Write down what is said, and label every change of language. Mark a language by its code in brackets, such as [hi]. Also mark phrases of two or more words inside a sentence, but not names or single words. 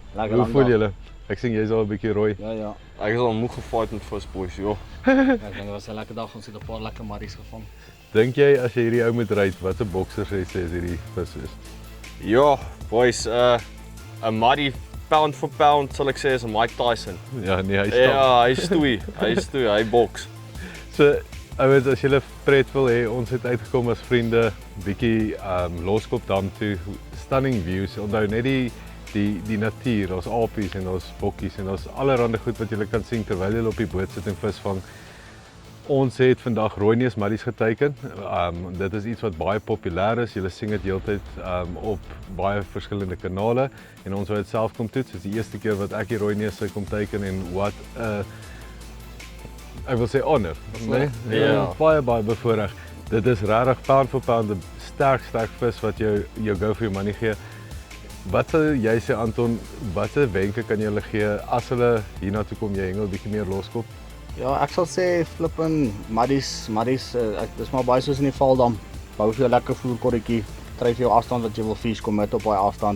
[af] lekker hoe lang voel dag. julle? Ek sien jy's al 'n bietjie rooi. Ja. Ek is al moeg gefight met vis boys, joh. Ek dink dit was 'n lekker dag. Ons het 'n paar lekker marries gevang. Dink jy as jy hierdie ou moet ry, wat 'n bokser sê is hierdie vis is? Ja, boys, 'n Muddy [en] pound for pound [af] sal ek sê is 'n Mike Tyson. Ja, nee, hy stap. Ja, hy stoei, hy boks. So, ouens, as julle pret wil hê, ons het uitgekom as vriende, bietjie Loskopdam toe, [en] stunning views. [af] Onthou net die natuur, ons apies en ons bokkies en ons allerhande goed wat julle kan sien terwyl julle op die boot sit en vis vang. Ons het vandag rooineus marries geteiken. Dit is iets wat baie populêr is. Julle sien dit heeltyd op baie verskillende kanale en ons wou dit self kom toets. Dit is die eerste keer wat ek die rooineuse kom teiken en wat ek wil sê honor, nee? Ja. Baie bevoorreg. Dit is regtig [en] pound for pound [af] 'n sterk vis wat jou [en] go for your money [af] gee. Wat sal jy sê, Anton, watter wenke kan jy hulle gee as hulle hiernatoe kom, jy hengel bietjie meer loskop? Ja, ek sal sê flippin marries, dis maar baie soos in die Valdam. Bou vir jou lekker voerkorretjie, kry vir jou afstand wat jy wil fish, kom met op daai afstand.